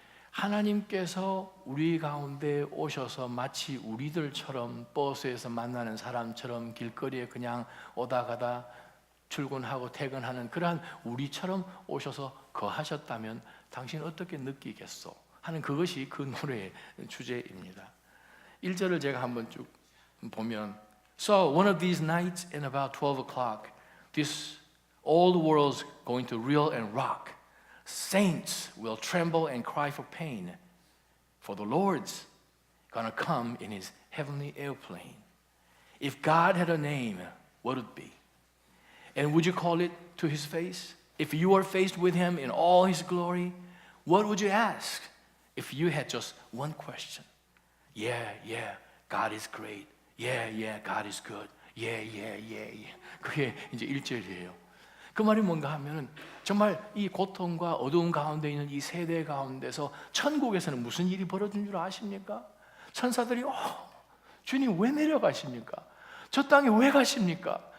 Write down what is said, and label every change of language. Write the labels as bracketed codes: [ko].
[ko] 하나님께서 우리 가운데 오셔서 마치 우리들처럼 버스에서 만나는 사람처럼 길거리에 그냥 오다 가다 출근하고 퇴근하는 그러한 우리처럼 오셔서 거하셨다면 당신 어떻게 느끼겠소? 하는 그것이 그 노래의 주제입니다. 1절을 제가 한번 쭉 보면, [en] So one of these nights in about 12 o'clock this old world's going to reel and rock. Saints will tremble and cry for pain, for the Lord's gonna come in his heavenly airplane. If God had a name, what would it be? And would you call it to his face? If you were faced with him in all his glory, what would you ask? If you had just one question, yeah, God is great. Yeah, God is good. Yeah. [ko] 그게 이제 1절이에요. 그 말이 뭔가 하면은 정말 이 고통과 어두운 가운데 있는 이 세대 가운데서 천국에서는 무슨 일이 벌어진 줄 아십니까? 천사들이 주님 왜 내려가십니까? 저 땅에 왜 가십니까?